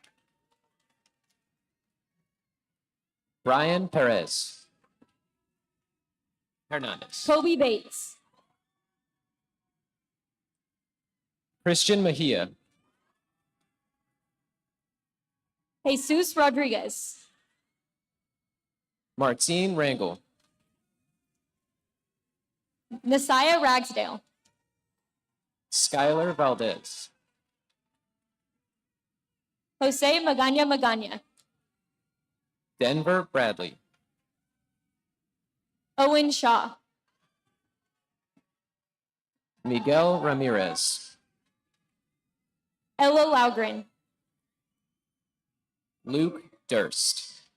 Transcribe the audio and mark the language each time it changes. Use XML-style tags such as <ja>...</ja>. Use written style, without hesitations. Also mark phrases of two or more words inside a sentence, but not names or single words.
<en>Brian Perez. Hernandez. Kobe Bates. Christian Mejia. Jesus Rodriguez. Martine Rangel. Nasiah Ragsdale. Skylar Valdez. Jose Magana Magana. Denver Bradley. Owen Shaw. Miguel Ramirez. Ella Laugren. Luke Durst.</en>